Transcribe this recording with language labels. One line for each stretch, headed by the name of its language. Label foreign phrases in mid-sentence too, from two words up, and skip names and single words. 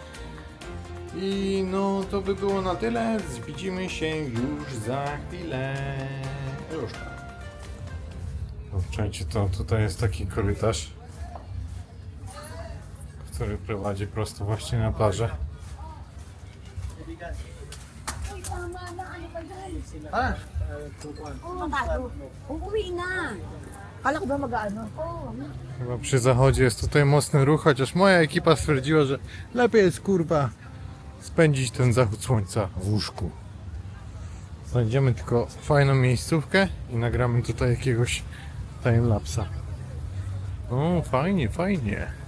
Polish: I no to by było na tyle. Widzimy się już za chwilę. Już tak. Słuchajcie, to tutaj jest taki korytarz, który prowadzi prosto właśnie na plażę.
Filipino: Uuwi na. Kala ko ba mag-ano?
Polish: Chyba przy zachodzie jest tutaj mocny ruch, chociaż moja ekipa stwierdziła, że lepiej jest kurwa spędzić ten zachód słońca w łóżku. Znajdziemy tylko fajną miejscówkę i nagramy tutaj jakiegoś timelapsa. O, fajnie, fajnie.